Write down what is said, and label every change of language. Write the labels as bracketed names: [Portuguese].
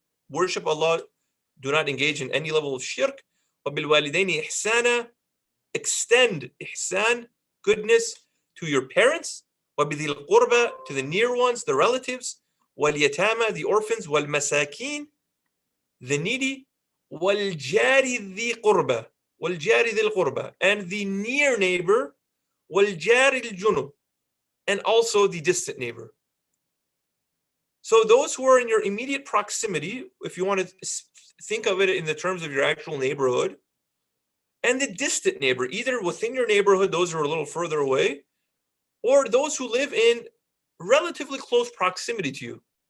[English] Worship Allah, do not engage in any level of shirk. [Arabic] وَبِالْوَالِدَيْنِ إِحْسَانًا. [English] Extend ihsan, goodness, to your parents. [Arabic] وَبِذِي الْقُرْبَى, [English] to the near ones, the relatives. [Arabic] وَالْيَتَامَى, [English] the orphans. [Arabic] وَالْمَسَاكِينَ, [English] the needy. [Arabic] وَالْجَارِ ذِي قُرْبَى, وَالْجَارِ ذِي الْقُرْبَى, [English] and the near neighbor. [Arabic] وَالْجَارِ الْجُنُبِ, [English] and also the distant neighbor. So those who are in your immediate proximity, if you want to think of it in the terms of your actual neighborhood, and the distant neighbor, either within your neighborhood, those who are a little further away, or those who live in relatively close proximity to you.